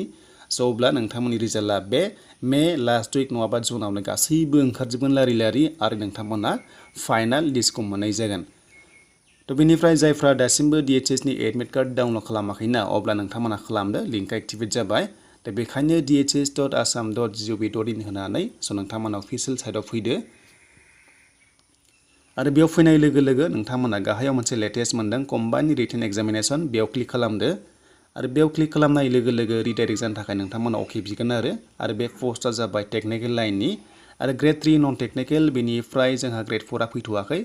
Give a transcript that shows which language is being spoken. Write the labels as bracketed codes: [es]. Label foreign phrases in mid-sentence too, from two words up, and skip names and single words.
[brx] स' अब्ला नोंथांमोननि रिजाल्टआ बे मे [en] last week [brx] नङाबा जुनावनो गासैबो ओंखारजोबगोन लारि आरो नोंथांमोना फाइनाल लिस्टखौ मोननाय जागोन। थ' बेनिफ्राय जायफ्रा दासिमबो DHSनि [en] admit card download [brx] खालामाखैना, अब्ला नोंथांमोना खालामदो, लिंकआ एक्टिभेट जाबाय। दा बेखायनो dhs.assam.gov.in होनानै स' नोंथांमोना अफिसियेल साइटआव फैदो। आरो बेयाव फैनाय लोगो लोगो नोंथांमोना गाहायाव मोनसे लेटेस्ट मोनदों [en] combined written examination, [brx] बेयाव क्लिक खालामदो। आरो बेयाव क्लिक खालामनाय लोगो लोगो रिडाइरेक्ट जानो थाखाय नोंथांमोना अके बिगोन आरो बे पस्टआ जाबाय टेक्निकेल लाइननि आरो [en] grade 3 non technical, [brx] बेनिफ्राय जोंहा ग्रेड 4आ फैथ'वाखै।